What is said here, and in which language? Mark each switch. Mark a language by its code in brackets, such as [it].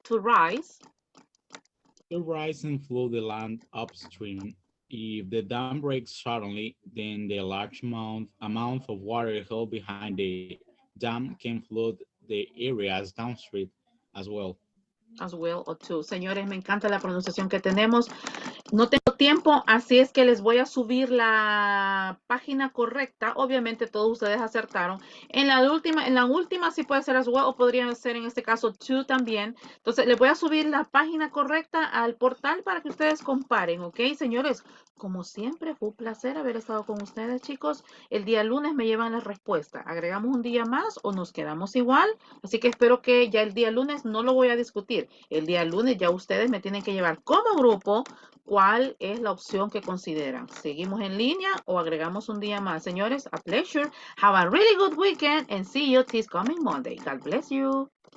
[en] To rise. To rise and flood the land upstream. If the dam breaks suddenly, then the large amount of water held behind the dam can flood the areas downstream as well. As well or two. [es] Señores, me encanta la pronunciación que tenemos. No tengo tiempo, así es que les voy a subir la página correcta. Obviamente todos ustedes acertaron. En la última sí puede ser as well o podría ser en este caso to también. Entonces les voy a subir la página correcta al portal para que ustedes comparen, ¿ok? Señores, como siempre fue un placer haber estado con ustedes, chicos. El día lunes me llevan la respuesta. ¿Agregamos un día más o nos quedamos igual? Así que espero que ya el día lunes no lo voy a discutir. El día lunes ya ustedes me tienen que llevar como grupo cuál es la opción que consideran. ¿Seguimos en línea o agregamos un día más? [en] Señores, a pleasure. Have a really good weekend and see you this coming Monday. God bless you.